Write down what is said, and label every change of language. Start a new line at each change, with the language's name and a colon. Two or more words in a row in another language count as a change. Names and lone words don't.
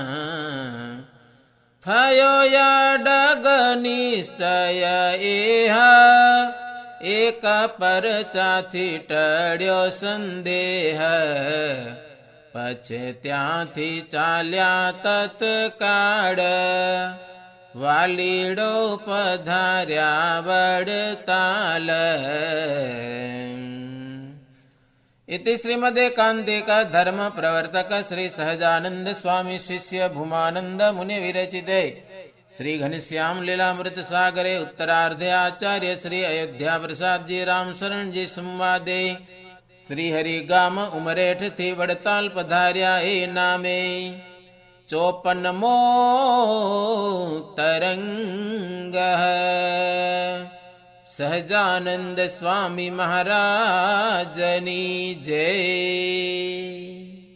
Gujarati: થયો યાડગ નિશ્ચય એહ, એક પરચાથી ટળ્યો સંદેહ. પછી ત્યાંથી ચાલ્યા તત્કાળ, વાલીડો પધાર્યા વડતાલ.
Sanskrit: इति श्रीमदेकान्तिक धर्म प्रवर्तक श्री सहजानंद स्वामी शिष्य भूमानंद मुनि विरचिते श्री घनश्याम लीलामृत सागरे उत्तरार्धे आचार्य श्री अयोध्या प्रसाद जी राम शरण जी संवादे श्री हरि
Gujarati: ગામ ઉમરેઠ થી વડતાલ પધાર્યા એ નામે 54મો તરંગ સહજાનંદ સ્વામી મહારાજની જય।